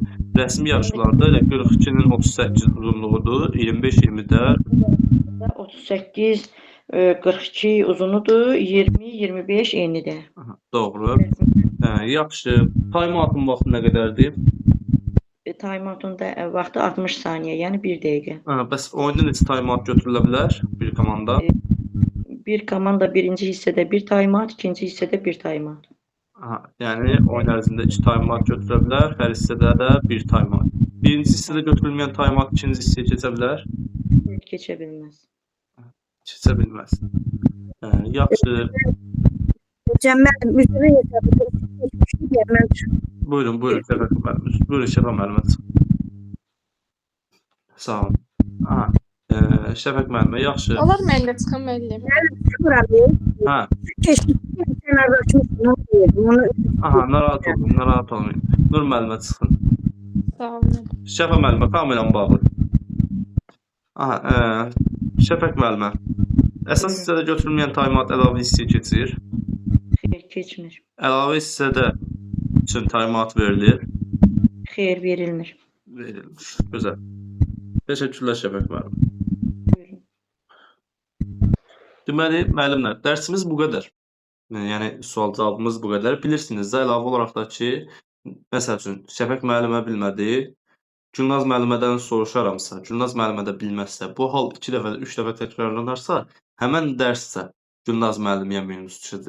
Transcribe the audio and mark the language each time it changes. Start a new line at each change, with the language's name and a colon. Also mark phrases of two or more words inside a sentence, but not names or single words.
Azerbaijani: Rəsmi yarışlarda elə 42-nin 38 uzunluğudur, 25-20-də 38 42 uzunudur, 20-25 enidir. Doğru. Yaxşı. Time-out'un vaxtı nə qədərdir? Time-out'un da vaxtı 60 saniyə, yəni 1 dəqiqə. Bəs oyunda neçə time-out götürülə bilər bir komanda? Bir komanda birinci hissədə 1 time-out, ikinci hissədə 1 time-out. Yəni oyun ərzində 2 time-out götürülə bilər, hər hissədə də 1 time-out. Birinci hissədə götürülməyən time-out ikinci hissəyə keçə bilər? Keçə bilməz. Keçə bilməz. Yaxşı. Cəmməlim, üzrə hesabı Buyurun, Şəfəq müəllimə. Buyurun, Şəfəq müəllimə. Sağ olun. Şəfəq müəllimə, yaxşı. Olar mən də çıxam müəllim. Narahat olmayın. Nur müəllimə çıxın. Sağ olun. Şəfəq müəllimə, kameram bağlı. Şəfəq müəllimə, əsas hissədə götürülməyən time-out əlavə hissəyə keçir. Xeyr, keçmir. Əlavə hissədə üçün time-out verilir. Xeyr, verilmir. Verilmiş. Gözəl. Təşəkkürlər Şəfəq müəllim. Buyurun. Deməli, müəllimlər, dərsimiz bu qədər. Yəni sual cavabımız bu qədər. Bilirsiniz də əlavə olaraq da ki, məsəl üçün Şəfəq müəllimə bilmədi, Gülnaz müəllimədən soruşaramsa, Gülnaz müəllimə də bilməzsə, bu hal 2 dəfə, 3 dəfə təkrarlanarsa, həmən dərssə Gülnaz müəllimiyə minus düşəcək.